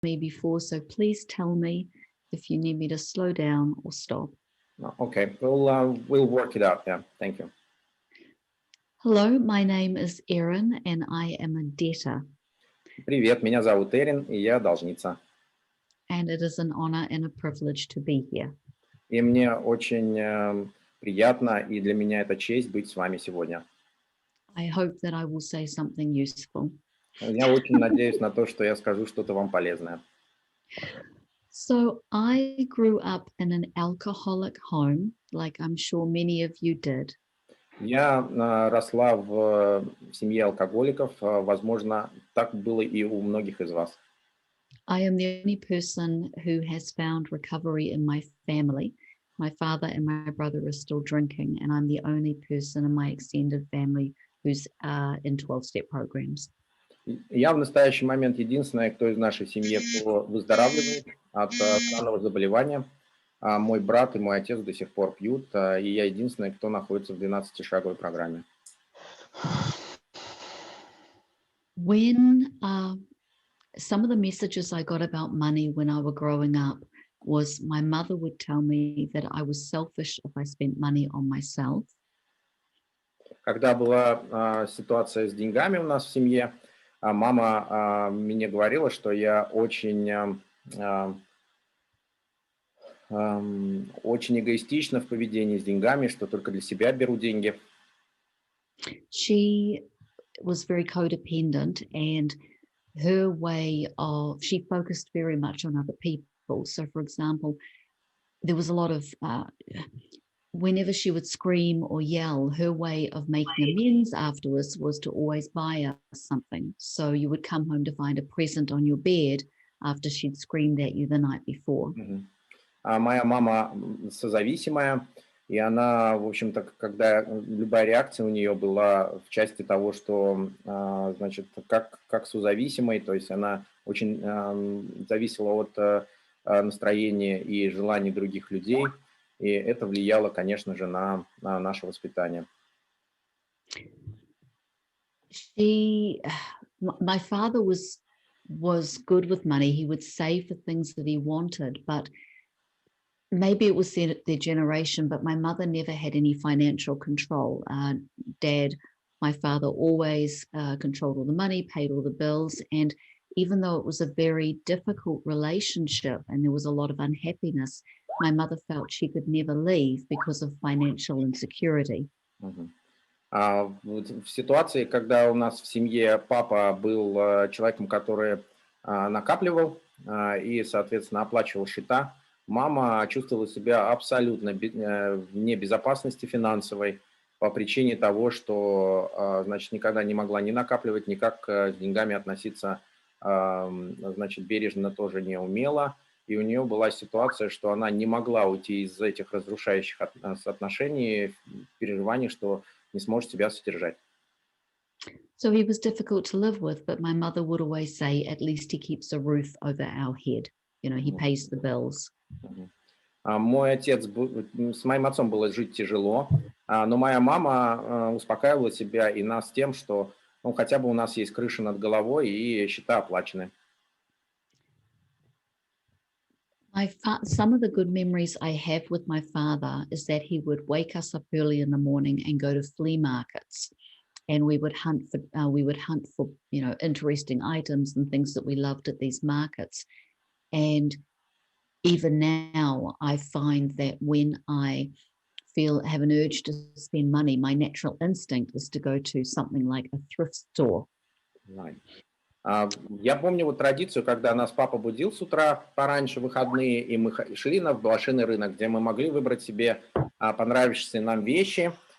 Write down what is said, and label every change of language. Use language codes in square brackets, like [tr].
[en] me before, so please tell me if you need me to slow down or stop. Okay, we'll work it out. Yeah, thank you. Hello, my name is Erin and I am a debtor. [ru] Привет, меня зовут Эрин, и я должница. [en] And it is an honor and a privilege to be here. [ru] И мне очень приятно, и для меня это честь быть с вами сегодня. [en] I hope that I will say something useful. [ru] Я очень надеюсь на то, что я скажу что-то вам полезное. [en] So I grew up in an alcoholic home, like I'm sure many of you did. [ru] Я росла в семье алкоголиков, возможно, так было и у многих из вас. [en] I am the only person who has found recovery in my family. My father and my brother are still drinking, and I'm the only person in my extended family who's in 12-step programs. [ru] Я в настоящий момент единственная, кто из нашей семьи выздоравливает от данного заболевания. Мой брат и мой отец до сих пор пьют, и я единственный, кто находится в 12-шаговой программе. [en] When some of the messages I got about money when I was growing up was my mother would tell me that I was selfish if I spent money on myself. [ru] Когда была ситуация с деньгами у нас в семье, мама мне говорила, что я очень эгоистична в поведении с деньгами, что только для себя беру деньги. [en] She was very codependent, and her way of, she focused very much on other people. So for example, there was a lot of, whenever she would scream or yell, her way of making amends afterwards was to always buy us something. So you would come home to find a present on your bed after she'd screamed at you the night before. [ru] Моя мама созависимая, и она, в общем-то, когда любая реакция у нее была в части того, что, значит, как созависимой, то есть она очень зависела от настроения и желаний других людей, и это влияло, конечно же, на наше воспитание. [en] My father was good with money. He would save for things that he wanted, but maybe it was their generation, but my mother never had any financial control. Dad, my father, always controlled all the money, paid all the bills. And even though it was a very difficult relationship and there was a lot of unhappiness, my mother felt she could never leave because of financial insecurity. [ru] В ситуации, когда у нас в семье папа был человеком, который накапливал и, соответственно, оплачивал счета, мама чувствовала себя абсолютно вне безопасности финансовой по причине того, что, значит, никогда не могла ни накапливать, никак с деньгами относиться, значит, бережно тоже не умела. И у нее была ситуация, что она не могла уйти из этих разрушающих отношений, переживаний, что не сможет себя содержать. [en] So he was difficult to live with, but my mother would always say, at least he keeps a roof over our head. You know, he pays the bills. [ru] Мой отец, с моим отцом было жить тяжело, но моя мама успокаивала себя и нас тем, что ну, хотя бы у нас есть крыша над головой и счета оплачены. [en] Some of the good memories I have with my father is that he would wake us up early in the morning and go to flea markets, and we would hunt for you know, interesting items and things that we loved at these markets. And even now, I find that when I have an urge to spend money, my natural instinct is to go to something like a thrift store. Right. [ru] Я помню вот традицию, когда нас папа будил с утра пораньше, выходные, и мы шли на блошиный рынок, где мы могли выбрать себе понравившиеся нам вещи.